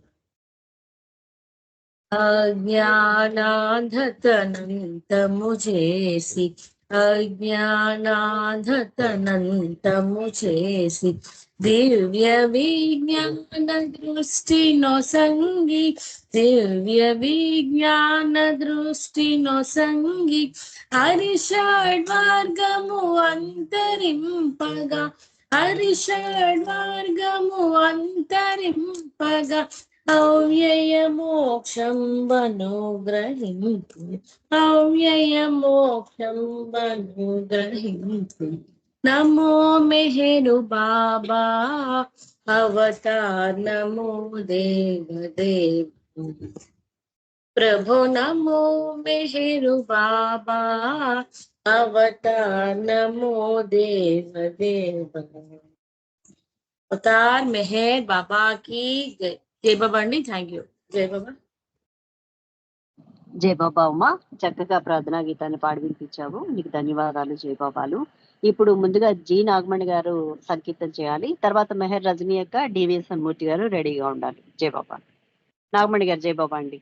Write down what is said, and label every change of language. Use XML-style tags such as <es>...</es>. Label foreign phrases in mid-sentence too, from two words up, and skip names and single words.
<te>అజ్ఞానాంధతనంతము చేసి। అజ్ఞానాంధతనంతము చేసి। దివ్య విజ్ఞాన దృష్టి నొసంగి। దివ్య విజ్ఞాన దృష్టి నొసంగి। హరిషడ్వర్గము అంతరింపగా। హరిషడ్వర్గము అంతరింపగా। అవ్యయ మోక్షం అనుగ్రహించు। అవ్యయ మోక్షం అనుగ్రహించు। నమో మెహరు బాబా అవతార్ నమో దేవ దేవ। ప్రభు నమో మెహరు బాబా అవతార్ నమో దేవ దేవ।</te> <hi>अवतार मेहर बाबा की जय।</hi> <te>జై బాబా అండి,</te> <en>thank you.</en> <te>జై బాబా। జై బాబా ఉమా, చక్కగా ప్రార్థనా గీతాన్ని పాడి వినిపించావు. నీకు ధన్యవాదాలు జై బాబాలు. ఇప్పుడు ముందుగా జి నాగమణి గారు సంకీర్తన చేయాలి. తర్వాత మెహర్ రజనీ యొక్క డివిఎస్ మూర్తి గారు రెడీగా ఉండాలి. జై బాబా. నాగమణి గారు జై బాబా అండి.</te>